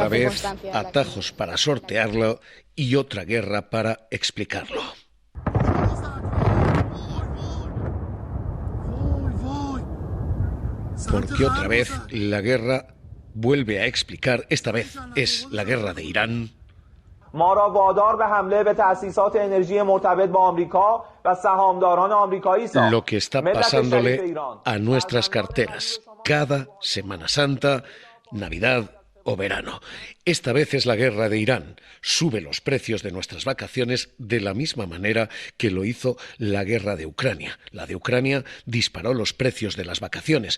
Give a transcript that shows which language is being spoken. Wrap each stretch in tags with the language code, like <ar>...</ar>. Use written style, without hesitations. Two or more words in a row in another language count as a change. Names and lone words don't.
<es>Y otra vez atajos para sortearlo y otra guerra para explicarlo. Porque otra vez la guerra vuelve a explicar, esta vez es la guerra de Irán.</es> <fa>ما را وادار به حمله به تأسیسات انرژی مرتبط با آمریکا و سهامداران آمریکایی ساخت.</fa> <es>Lo que está pasándole a nuestras carteras cada Semana Santa, Navidad o verano. Esta vez es la guerra de Irán. Sube los precios de nuestras vacaciones de la misma manera que lo hizo la guerra de Ucrania. La de Ucrania disparó los precios de las vacaciones.</es>